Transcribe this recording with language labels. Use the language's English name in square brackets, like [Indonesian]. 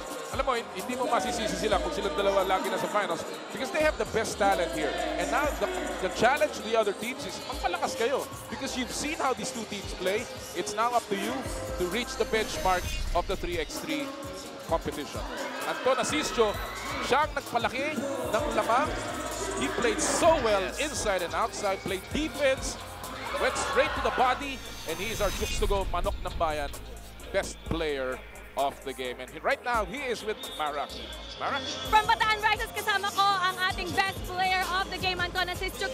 [Filipino] Alam mo, hindi mo masisisi sila kung silang dalawa lagi na sa finals [English] because they have the best talent here. And now, the challenge to the other teams is [Filipino] magpalakas kayo [English] because you've seen how these two teams play. It's now up to you to reach the benchmark of the 3x3 competition. [Filipino] Anton Asisio, siyang nagpalaki ng lamang. [English] He played so well inside and outside, played defense, went straight to the body, and he is our Chooks to Go Manok ng Bayan best player of the game. And right now, he is with Marak. Marak? [Filipino] From Bataan Risers, kasama ko ang ating best player of the game, Anton Asisio.